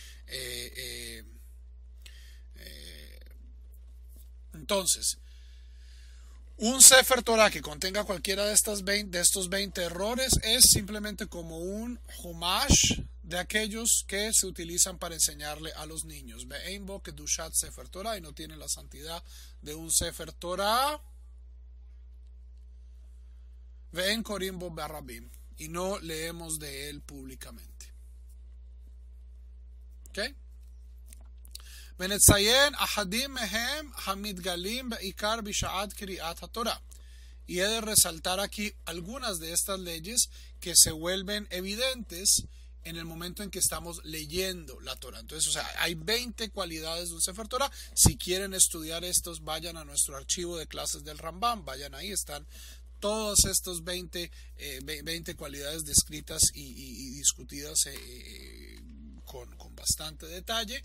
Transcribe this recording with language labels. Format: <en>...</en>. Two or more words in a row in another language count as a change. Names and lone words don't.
<es>Entonces, un</es> <he>ספר תורה</he> <es>que contenga cualquiera de estos 20 errores es simplemente como un Humash de aquellos que se utilizan para enseñarle a los niños.</es> <he>ואין בו קדושת ספר תורה,</he> <es>y no tiene la santidad de un</es> <he>ספר תורה. ואין קורין בו ברבים,</he> <es>y no leemos de él públicamente. ¿Ok?</es> <he>ונציין אחדים מהם המתגלים בעיקר בשעת קריאת התורה.</he> <es>Y he de resaltar aquí algunas de estas leyes que se vuelven evidentes en el momento en que estamos leyendo la Torah. Entonces, o sea, hay 20 cualidades de un</es> <he>ספר תורה.</he> <es>Si quieren estudiar estos, vayan a nuestro archivo de clases del Rambam, vayan ahí, están todas estas 20 cualidades descritas y discutidas con bastante detalle.</es>